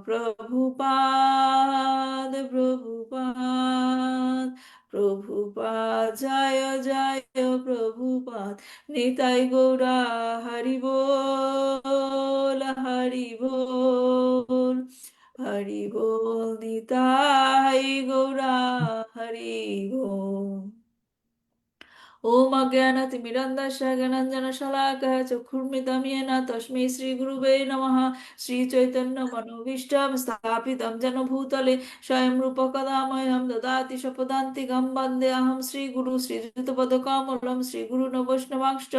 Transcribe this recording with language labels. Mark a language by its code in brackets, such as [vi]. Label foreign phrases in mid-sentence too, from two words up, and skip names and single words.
[bn] প্রভুপাদ, প্রভুপাদ, প্রভুপাদ, জয় জয় প্রভুপাদ, নিতাই গৌরা হরি বল, হরি বল, হরি বল, নিতাই গৌরা হরি বল। [sa] ओम अज्ञानतिमिरन्धस्य ज्ञानाञ्जनशलाकः चक्षुर्मितं येन तस्मै श्रीगुरुवे नमः। श्रीचैतन्यमनोभीष्टं स्थापितं येन भूतले स्वयं रूपकदा मह्यं ददाति स्वपदान्तिकं वन्देऽहं श्रीगुरु श्रीयुतपदकमलं श्रीगुरुन् वैष्णवांश्च